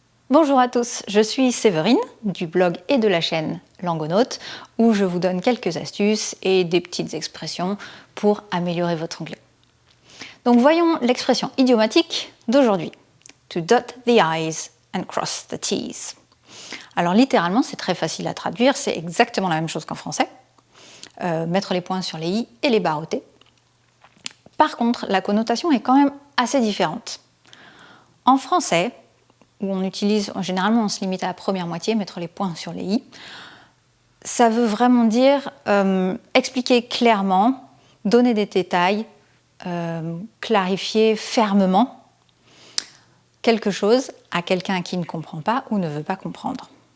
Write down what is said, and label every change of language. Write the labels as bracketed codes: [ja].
[fr] Bonjour à tous, je suis Séverine du blog et de la chaîne Langonaute où je vous donne quelques astuces et des petites expressions pour améliorer votre anglais. Donc voyons l'expression idiomatique d'aujourd'hui. [en] To dot the I's and cross the T's. [fr] Alors littéralement c'est très facile à traduire, c'est exactement la même chose qu'en français. Mettre les points sur les i et les barres au t. Par contre, la connotation est quand même assez différente. En français, où on utilise, généralement on se limite à la première moitié, mettre les points sur les i, ça veut vraiment dire expliquer clairement, donner des détails, clarifier fermement quelque chose à quelqu'un qui ne comprend pas ou ne veut pas comprendre.